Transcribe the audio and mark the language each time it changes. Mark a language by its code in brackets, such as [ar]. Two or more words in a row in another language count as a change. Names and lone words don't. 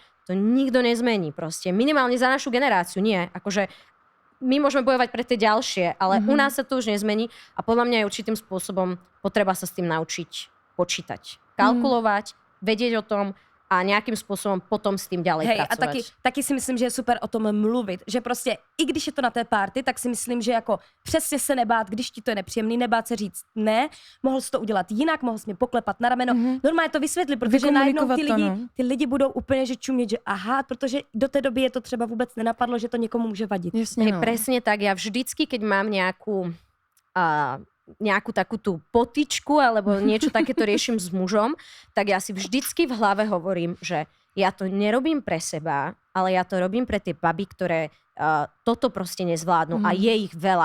[sk] To nikto nezmení proste. Minimálne za našu generáciu nie. Akože my môžeme bojovať pre tie ďalšie, ale u nás sa to už nezmení a podľa mňa je určitým spôsobom potreba sa s tým naučiť počítať, kalkulovať, vedieť o tom a nejakým spôsobom potom s tým ďalej pracovat. [cs] A taky si myslím, že je super o tom mluvit, že prostě i když je to na té party, tak si myslím, že jako přesně se nebát, když ti to je nepříjemný, nebát se říct ne, mohl jsi to udělat jinak, mohl jsi mě poklepat na rameno, normálně to vysvětlit, protože najednou ty lidi budou úplně že čumět, že aha, protože do té doby je to třeba vůbec nenapadlo, že to někomu může vadit. Jasně, [sk] presne tak, ja vždycky, keď mám nejakú nejakú takú tú potičku alebo niečo takéto riešim s mužom, tak ja si vždycky v hlave hovorím, že ja to nerobím pre seba, ale ja to robím pre tie baby, ktoré toto proste nezvládnu a je ich veľa.